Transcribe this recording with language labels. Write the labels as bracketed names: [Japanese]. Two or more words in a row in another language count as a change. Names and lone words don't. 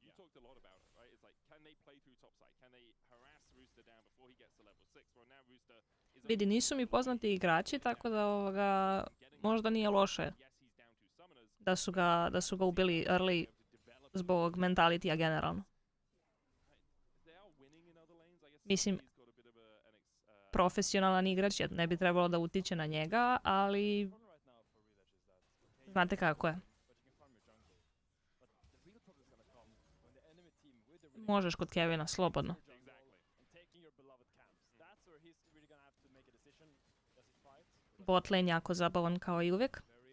[English] talked a lot about it, right? It's like, can they play through topside? Can they harass Rooster down before he gets to level 6? Well, now Rooster is [Bosnian] Vidi, nisu mi poznati igrači, tako da možda nije loše [English] yes, he's down to summoners. [Bosnian] da su ga ubili early zbog mentalitija generalno. [English] They are winning in other lanes. I guess [Bosnian] Mislim, [English] he's got a bit of [Bosnian] profesionalan igrač, jer ne bi trebalo da utiče na njega, ali znate kako je. Možeš kod Kevina, slobodno. [English] Bot lane [Bosnian] jako zabavan kao i uvijek.